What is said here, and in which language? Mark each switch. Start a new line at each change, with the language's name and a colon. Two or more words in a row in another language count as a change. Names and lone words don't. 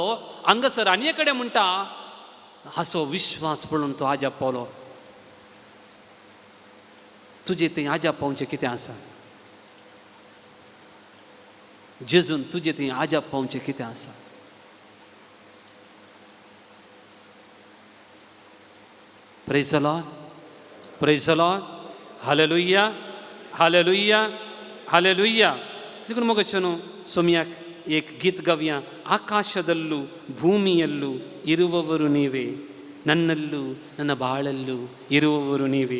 Konkani: हांगासर आनी कडेन म्हणटा हाचो विश्वास पळोवन तो आजाप पावलो. तुजें थंय आजाप पावचें कितें आसा? जेजून तुजें थंय आजाप पावचें कितें आसा?
English: Praise the Lord. Praise the Lord. Hallelujah. Hallelujah. हालेलुया.
Konkani: देखून मगचನು ಸೊಮ್ಯಾಕ್ ಏಕ್ ಗೀತ್ ಗವ್ಯ.
Kannada: ಆಕಾಶದಲ್ಲೂ ಭೂಮಿಯಲ್ಲೂ ಇರುವವರು ನೀವೇ, ನನ್ನಲ್ಲೂ ನನ್ನ ಬಾಳಲ್ಲೂ ಇರುವವರು ನೀವೇ.